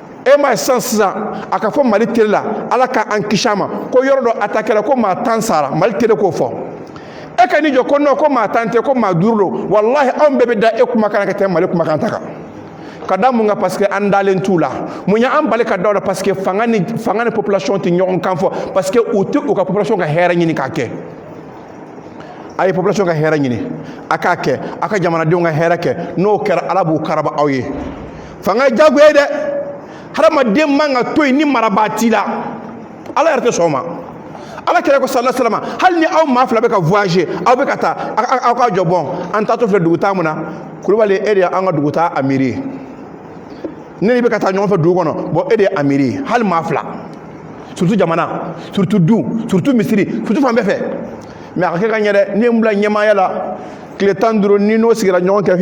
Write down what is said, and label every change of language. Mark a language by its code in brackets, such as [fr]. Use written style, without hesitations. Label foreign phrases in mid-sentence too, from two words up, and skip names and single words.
[bm] e ma san sisan a ka fɔ Mali télé la Ala ka an kisi a ma ko yɔrɔ dɔ attaqué la ko maa 10 sara Mali télé k'o fɔ e ka ni jɔ ko non ko maa 10 tɛ ko maa 5 don wallahi anw bɛɛ bɛ da e kumakan ka tɛmɛ Mali kumakan ta kan ka da mun kan [fr] parce que [bm] an dalen t'u la mun y'an bali ka da o la [fr] parce que [bm] fanga ni population tɛ ɲɔgɔn kan fɔ [fr] parce que [bm] u tɛ u ka population ka hɛrɛ ɲini k'a kɛ a ye population ka hɛrɛ ɲini a k'a kɛ a ka jamanadenw ka hɛrɛ kɛ n'o kɛra Ala b'u karaba aw ye fanga ye jagoya ye dɛ hadamaden man ka to yen ni marabaa t'i la Ala yɛrɛ tɛ sɔn o ma Ala kɛra ko [ar] صلى الله عليه وسلم [bm] hali ni aw maa fila bɛ ka voyager aw bɛ ka taa aw ka jɔ bɔn an taatɔ filɛ dugutaa mun na Kulubali e de y'an ka dugutaa amiri ye ne ni bɛ ka taa ɲɔgɔn fɛ dugu kɔnɔ bon e de ye amiri ye hali maa fila surtout jamana [fr] surtout du surtout [bm] misiri surtout fan bɛɛ fɛ mais a ka kɛ ka ɲɛ dɛ n'i ye n bila ɲɛmaaya la tile 15 ni n'o sigira ɲɔgɔn kɛrɛfɛ i